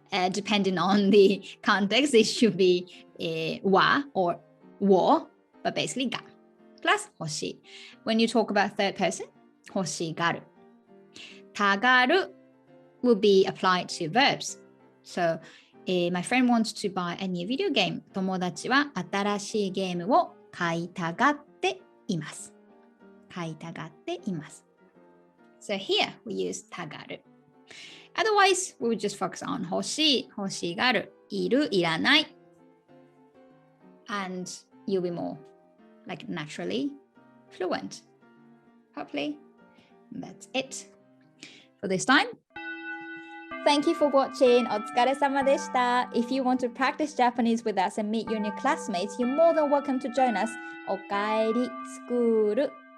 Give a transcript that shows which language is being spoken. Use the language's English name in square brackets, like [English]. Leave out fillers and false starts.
[English] Depending on the context, it should be wa or wo, but basically ga. Plus hoshi. When you talk about third person, hoshigaru. Tagaru will be applied to verbs. So, my friend wants to buy a new video game. [Japanese] 友達は新しいゲームを買いたがっています。買いたがっています。 [English] So here we use たがる。 Otherwise, we would just focus on 欲しい、欲しがる、いる、いらない。 And you'll be more like naturally fluent. Hopefully, that's it for this time. Thank you for watching. [Japanese] お疲れ様でした。 [English] If you want to practice Japanese with us and meet your new classmates, you're more than welcome to join us. おかえりスクール